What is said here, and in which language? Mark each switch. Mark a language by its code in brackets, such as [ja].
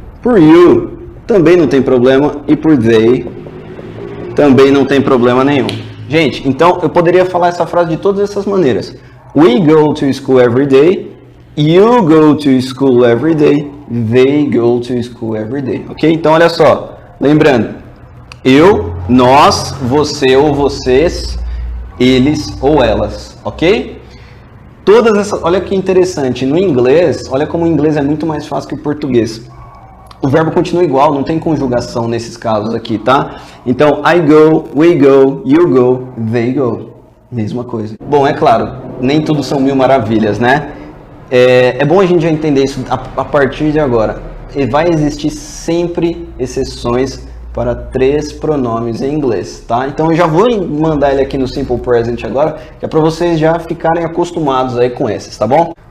[pt] Por you, também não tem problema. E por they, também não tem problema nenhum. Gente, então eu poderia falar essa frase de todas essas maneiras. [en] We go to school every day. You go to school every day. They go to school every day. [pt] Ok? Então olha só. Lembrando, eu, nós, você ou vocês, eles ou elas. Ok? Olha que interessante, no inglês, olha como o inglês é muito mais fácil que o português. O verbo continua igual, não tem conjugação nesses casos aqui, tá? [en] Então, I go, we go, you go, they go. [pt] Mesma coisa. Bom, é claro, nem tudo são mil maravilhas, né? É bom a gente já entender isso a partir de agora. E vai existir sempre exceções para 3 pronomes em inglês, tá? Então eu já vou mandar ele aqui no Simple Present agora, que é para vocês já ficarem acostumados aí com esses, tá bom?